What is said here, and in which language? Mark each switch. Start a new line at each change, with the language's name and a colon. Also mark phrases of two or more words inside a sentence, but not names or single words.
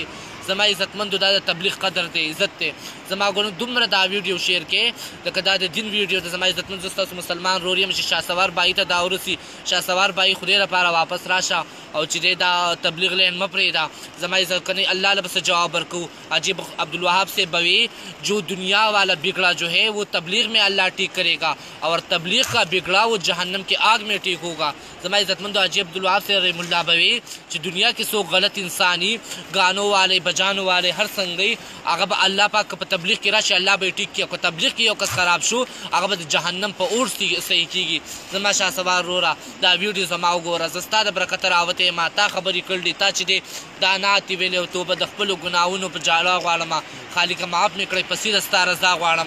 Pashto: زما عزتمندو، دا د تبلیغ قدر دی، عزت دی. زما ګورو دومره دا ویډیو شیر کې لکه دا د دین ویډیو ده. زما عزتمندو، زه ستاسو مسلمان ورور یم چې شهسوار بایي ته دا ورسي، شهسوار بایي خدای لپاره واپس راشه، او چې دی دا تبلیغ لین مه پرېږده. زما عزت کنی الله له بس جواب ورکو.
Urdu: عجیب عبدالوهاب سے بوی، جو دنیا والا بگڑا جو ہے وہ تبلیغ میں اللہ ٹھیک کرے گا، اور تبلیغ کا بگڑا وہ جہنم کی آگ میں ٹھیک ہوگا.
Pashto: زما عزتمندو، عجیب عبدالوهاب سے رحم الله بوی چې دنیا کې څوک غلط انسانی،
Urdu: گانو والے، بجانو والے،
Pashto: هر څنګه هغه به الله پاک په تبلیغ کې راشي، الله به یې ټیک کړي. که تبلیغ کې یو کس خراب شو، هغه به د جهنم په اور صحیح کېږي. زما شهسوار وروره، دا ویډیو زما وګوره، زه ستا د برکته راوتی یم، تا خبرې کړلې، تا چې دی دا نعت یې ویلی او توبه د خپلو ګناهونو په جاله غواړم، خالقه معاف مې کړی، په سیده ستا رضا غواړم.